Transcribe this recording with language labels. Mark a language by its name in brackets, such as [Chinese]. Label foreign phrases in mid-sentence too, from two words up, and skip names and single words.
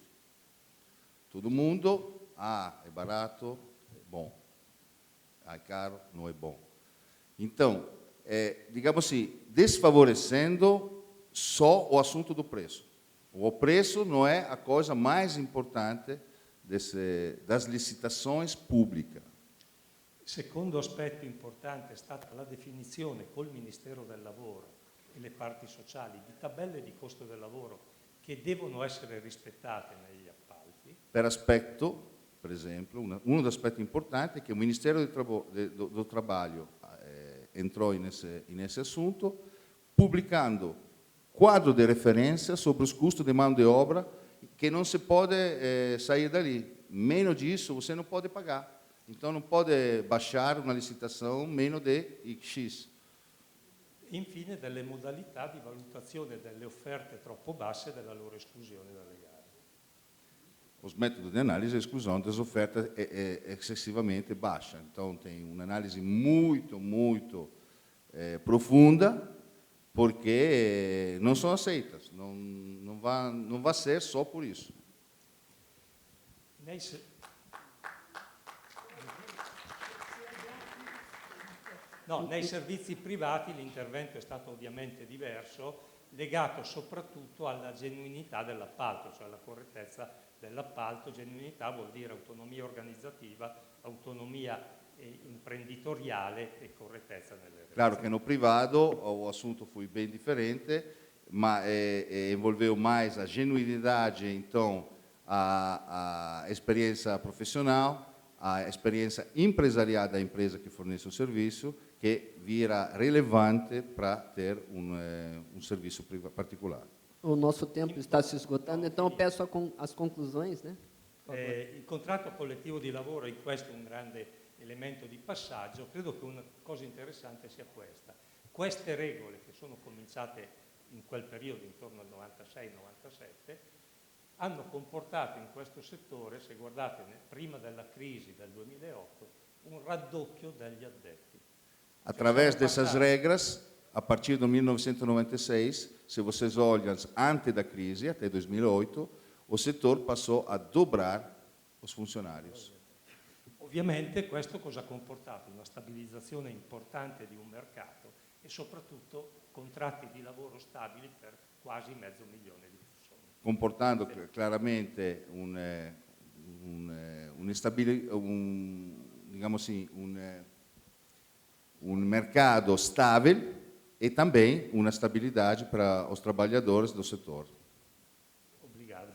[Portuguese] Todo mundo, é barato, é bom. É caro, não é bom. Então, digamos assim, desfavorecendo só o assunto do preço. O preço não é a coisa mais importante das licitações públicas. [Italian] Secondo aspetto importante è stata la definizione col Ministero del Lavoro e le parti sociali di tabelle di costo del lavoro che devono essere rispettate negli appalti. Per aspetto, per esempio, uno degli aspetti importanti è che il Ministero del [Portuguese] Trabalho entrou nesse assunto, pubblicando quadro de referência sobre os custos de mão de obra que não se pode sair dali. Menos disso você não pode pagar. Então não pode baixar uma licitação menos de X. [Italian] Infine delle modalità di valutazione delle offerte troppo basse e della loro esclusione dalle gare. [Portuguese] Os métodos de análise e exclusão das ofertas é excessivamente baixa. Então tem uma análise muito profunda, porque não são aceitas. Não vai ser só por isso. [Italian] Nei se- No, nei servizi privati l'intervento è stato ovviamente diverso, legato soprattutto alla genuinità dell'appalto, cioè alla correttezza dell'appalto. Genuinità vuol dire autonomia organizzativa, autonomia imprenditoriale e correttezza nelle relazioni. [Portuguese] Claro que no privado o assunto foi bem diferente, mas envolveu mais a genuinidade, então, a experiência profissional, a experiência empresarial da empresa que fornece o serviço, que vira relevante para ter um serviço particular. O nosso tempo está se esgotando, então eu peço as conclusões, né? [Italian] Il contratto collettivo di lavoro in questo è un grande elemento di passaggio. Credo che una cosa interessante sia questa. Queste regole che sono cominciate in quel periodo, intorno al 96-97, hanno comportato in questo settore, se guardate prima della crisi del 2008, un raddoppio degli addetti. [Portuguese] Através dessas regras, a partir de 1996, se vocês olham antes da crise, até 2008, o setor passou a dobrar os funcionários. [Italian] Ovviamente questo cosa ha comportato? Una stabilizzazione importante di un mercato e soprattutto contratti di lavoro stabili per quasi 500.000 di persone. [Portuguese] Comportando claramente um mercado estável e também uma estabilidade para os trabalhadores do setor. Obrigado.